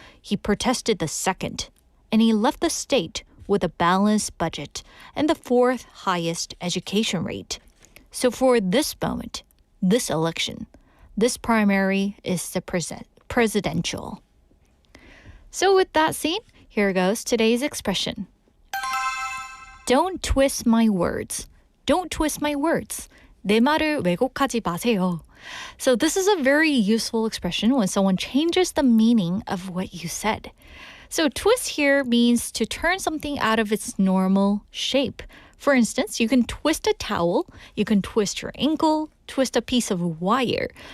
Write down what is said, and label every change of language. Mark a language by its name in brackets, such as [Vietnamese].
[English] He protested the second, and he left the state with a balanced budget and the fourth highest education rate. So for this moment, this election, this primary is the presidential. So with that scene, here goes today's expression. Don't twist my words. Don't twist my words. [Korean] 내 말을 왜곡하지 마세요. [English] So this is a very useful expression when someone changes the meaning of what you said. So twist here means to turn something out of its normal shape. For instance, you can twist a towel, you can twist your ankle, twist a piece of wire.